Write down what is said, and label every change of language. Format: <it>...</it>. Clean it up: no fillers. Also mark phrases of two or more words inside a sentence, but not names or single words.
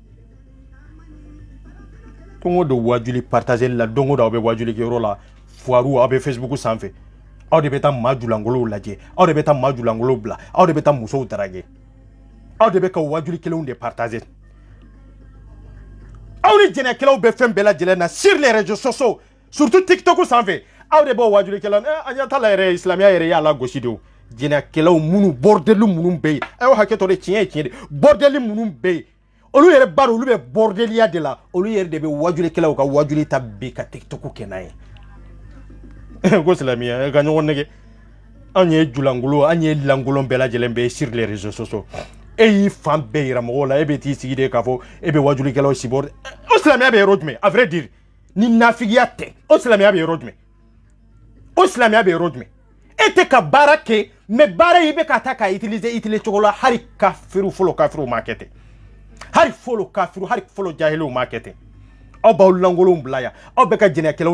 <bm>don o don wajuli partager la don o don aw bɛ wajuli kɛyɔrɔ la foiru aw bɛ Facebook sanfɛ aw de bɛ taa maa julankolow lajɛ aw de bɛ taa maa julankolow bila aw de bɛ taa musow darage aw de bɛ ka wajuli kelenw de partager aw ni jɛnɛkɛlaw bɛ fɛn bɛɛ lajɛlen na</bm> <fr>sur les réseaux sociaux</fr> <bm>surtout TikTok sanfɛ aw de b'o wajuli kɛlaw a ɲɛ t'a la yɛrɛ silamɛya yɛrɛ y'a la gosi de o jɛnɛkɛlaw minnu bordeli minnu bɛ yen a y'o hakɛ to de tiɲɛ ye tiɲɛ de bordeli minnu bɛ yen olu yɛrɛ ba dɔn olu bɛ bordeliya de la olu yɛrɛ de bɛ wajulikɛlaw ka wajuli ta bi ka TikTok kɛ n'a ye ko silamɛya ka ɲɔgɔn nɛgɛ anw ye julankolo an ye lankolon bɛɛ lajɛlen bɛ</bm> <fr>sur les réseaux sociaux</fr> <bm>e y'i fan bɛɛ yira mɔgɔw la e bɛ t'i sigi de k'a fɔ e bɛ wajulikɛlaw si bɔ o silamɛya bɛ yɔrɔ jumɛn</bm> <fr>à vrai dire</fr> <bm>ni nafigiya tɛ o silamɛya bɛ yɔrɔ jumɛn o silamɛya bɛ yɔrɔ jumɛn e tɛ ka baara kɛ mais baara in i bɛ ka taa ka utiliser cogo la hali kafiru fɔlɔ kafiruw m'a kɛ ten hali fɔlɔ jahiliw m'a kɛ ten aw b'aw lankolonw bila yan aw bɛ ka jɛnɛyakɛlaw</bm>